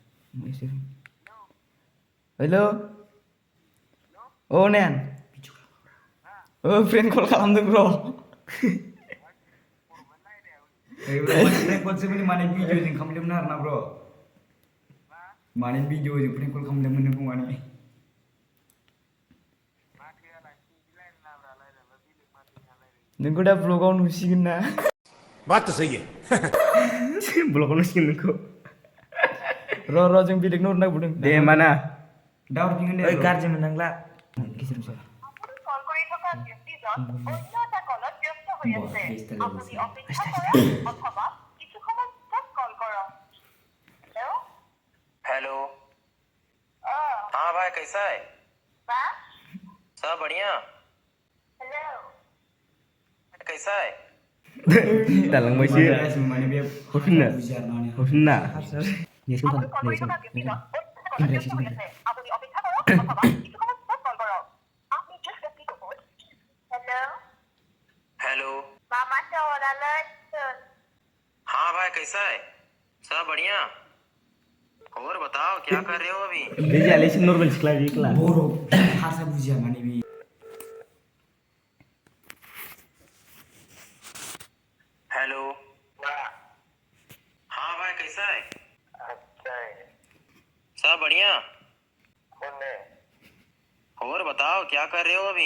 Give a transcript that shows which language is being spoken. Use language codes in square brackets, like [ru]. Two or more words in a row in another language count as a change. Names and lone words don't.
[brx] हेल' औ नेन [en] friend call [brx] खालामदों र' माने भिडिअजों खालामदोंमोन आरोना ब्र' माने भिडिअजों [en] friend call [brx] खालामदोंमोन नोंखौ माने नोंखौ दा ब्लगाव नुसिगोन ना [hi] बात तो सही है. [brx] ब्लगाव नुसिगोन नोंखौ र' जों बेलेगनो हरनो नागिरदों दे होमबा ना दा हरफिनगोन दे गाज्रि मोननांला गेजेराव [as] কল কৰি থকা ব্যক্তিজন অন্য এটা কলত ব্যস্ত হৈ আছে আপুনি অপেক্ষা কৰক অথবা কিছু সময় পিছত কল কৰক হেল্ল' [hi] हेलो हाँ भाई कैसा है सब बढ़िया कैसा है [brx] दालांबायसो माने बे हरफिनना [as] আপুনি কল কৰি থকা ব্যক্তিজন অন্য এটা কলত ব্যস্ত হৈ আছে আপুনি অপেক্ষা কৰক অথবা কিছু সময় পিছত কল কৰক আপনি [hi] जिस व्यक्ति को कॉल हेलो हेलो मामा चौराला हाँ भाई कैसा है सब बढ़िया और बताओ क्या कर रहे हो अभी [brx] बे जालेसो नर्मेल सिख्ला बिख्ला बर' हारसा बुजिया माने बे [hi] हेलो हाँ भाई कैसा है अच्छा है सब बढ़िया कौन है और बताओ क्या कर रहे हो अभी